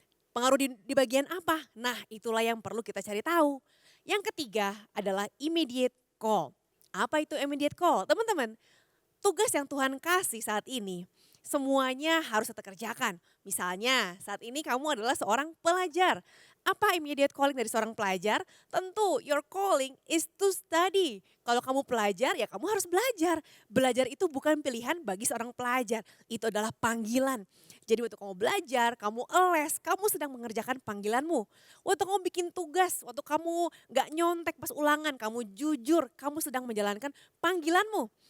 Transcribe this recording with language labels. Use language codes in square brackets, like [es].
[id] Pengaruh di bagian apa? Nah itulah yang perlu kita cari tahu. Yang ketiga adalah immediate call. Apa itu immediate call? Teman-teman, tugas yang Tuhan kasih saat ini semuanya harus kita kerjakan. Misalnya saat ini kamu adalah seorang pelajar. Apa immediate calling dari seorang pelajar? Tentu [en] your calling is to study. [id] Kalau kamu pelajar ya kamu harus belajar. Belajar itu bukan pilihan bagi seorang pelajar. Itu adalah panggilan. Jadi waktu kamu belajar, kamu les, kamu sedang mengerjakan panggilanmu. Waktu kamu bikin tugas, waktu kamu gak nyontek pas ulangan, kamu jujur, kamu sedang menjalankan panggilanmu.